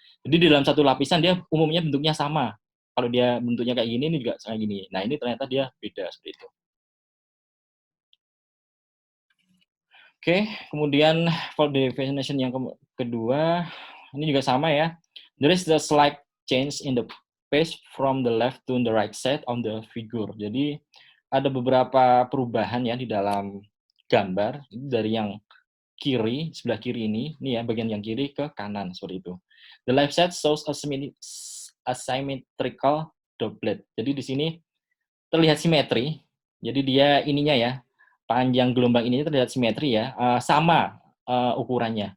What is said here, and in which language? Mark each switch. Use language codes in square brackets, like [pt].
[id] Jadi di dalam satu lapisan dia umumnya bentuknya sama. Kalau dia bentuknya kayak gini, ini juga kayak gini. Nah, ini ternyata dia beda seperti itu. Oke, kemudian fault definition yang kedua, ini juga sama ya. [en] There is the slight change in the phase from the left to the right side on the figure. [id] Jadi ada beberapa perubahan ya di dalam gambar dari yang kiri, sebelah kiri ini ya bagian yang kiri ke kanan seperti itu. [en] The left side shows a symmetrical doublet. [id] Jadi di sini terlihat simetri. Jadi dia ininya ya, panjang gelombang ini terlihat simetri ya, sama ukurannya.